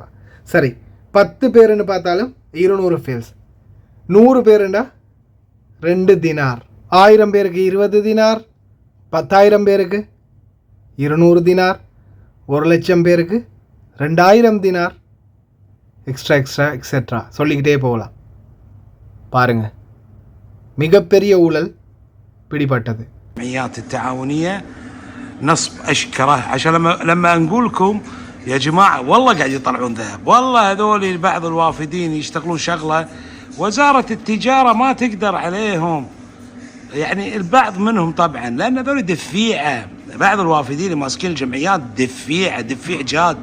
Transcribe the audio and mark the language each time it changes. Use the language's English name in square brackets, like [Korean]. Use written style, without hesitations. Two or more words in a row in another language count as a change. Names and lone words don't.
[Tamil] சரி, 10 பேருன்னு பார்த்தாலும் 200 ஃபீல்ஸ், 100 பேருண்டா 2 தினார், 1000 பேருக்கு 20 தினார், 10,000 பேருக்கு 200 தினார், 1,00,000 பேருக்கு 2,000 தினார், [English] extra etcetera [Tamil] சொல்லிக்கிட்டே போகலாம். பாருங்கள், மிகப்பெரிய ஊழல் பிடிபட்டது. [Arabic] الجمعيات التعاونية نصب أشكره، عشان لما نقول لكم يا جماعة والله قاعد يطلعون ذهب، والله هذول بعض الوافدين يشتغلون شغلة وزارة التجارة ما تقدر عليهم، يعني البعض منهم طبعا لأن هذول دفيعة، بعض الوافدين اللي ماسكين الجمعيات دفيع جاد.